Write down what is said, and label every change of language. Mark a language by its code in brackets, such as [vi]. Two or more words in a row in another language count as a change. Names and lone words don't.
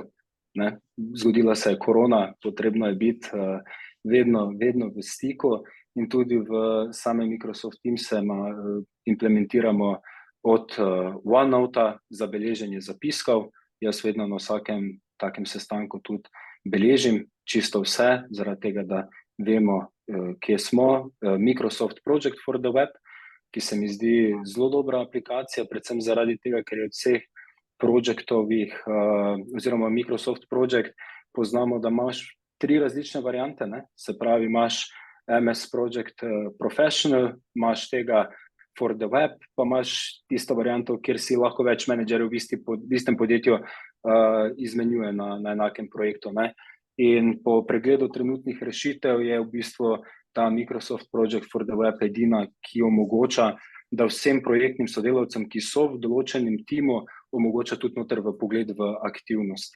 [sl] Zgodila se je korona, potrebno je biti vedno v stiku, in tudi v same Microsoft Teamse implementiramo od OneNote za beleženje zapiskov. Jaz vedno na vsakem takem sestanku tudi beležim čisto vse, zaradi tega, da vemo, kje smo. Microsoft Project for the Web, ki se mi zdi zelo dobra aplikacija, predvsem zaradi tega, ker je od vseh projektovih oziroma Microsoft Project poznamo, da imaš 3 različne variante. Se pravi, imaš MS Project Professional, imaš tega [en] for the web, [sl] pa imaš tisto varianto, kjer si lahko več menedžerjev v istem podjetju izmenjuje na enakem projektu. In po pregledu trenutnih rešitev je v bistvu ta Microsoft Project for the Web edina, ki omogoča, da vsem projektnim sodelavcem, ki so v določenem timu, omogoča tudi noter v pogled v aktivnosti.